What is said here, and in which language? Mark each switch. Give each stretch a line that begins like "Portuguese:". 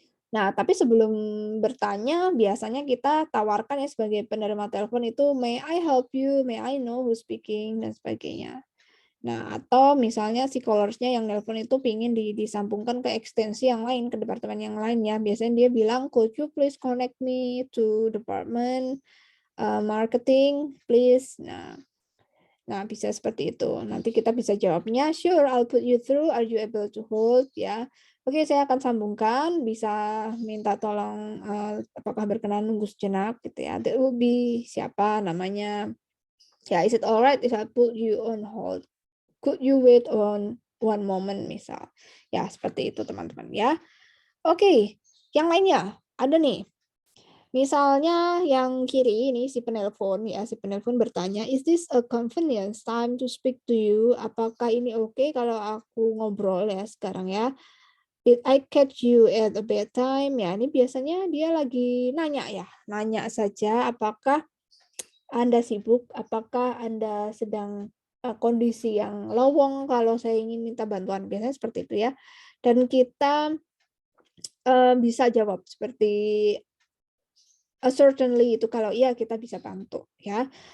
Indonesian: Nah, tapi sebelum bertanya biasanya kita tawarkan ya sebagai penerima telepon itu may I help you, may I know who's speaking dan sebagainya. Nah, atau misalnya si callersnya yang nelpon itu pingin disambungkan ke ekstensi yang lain, ke departemen yang lain ya.
English: Biasanya dia bilang, "Could you please connect me to department marketing, please?"
Indonesian: Nah, bisa seperti itu. Nanti kita bisa jawabnya, "Sure, I'll put you through.
English: Are you able to hold?" Ya.
Indonesian: Oke, saya akan sambungkan. Bisa minta tolong apakah berkenan nunggu sejenak gitu ya.
English: That will be siapa namanya. Ya, is it alright if I put you on hold? Could you wait on one moment misal. Ya, seperti itu teman-teman ya.
Indonesian: Oke, yang lainnya ada nih. Misalnya yang kiri ini si penelpon ya, si penelpon bertanya, "Is this a convenience time to speak to you?" Apakah ini oke kalau aku ngobrol ya sekarang ya?
English: "Did I catch you at a bad time?"
Indonesian: Ya, ini biasanya dia lagi nanya ya, nanya saja apakah Anda sibuk, apakah Anda sedang kondisi yang lowong kalau saya ingin minta bantuan, biasanya seperti itu ya. Dan kita bisa jawab seperti certainly itu kalau iya kita bisa bantu ya.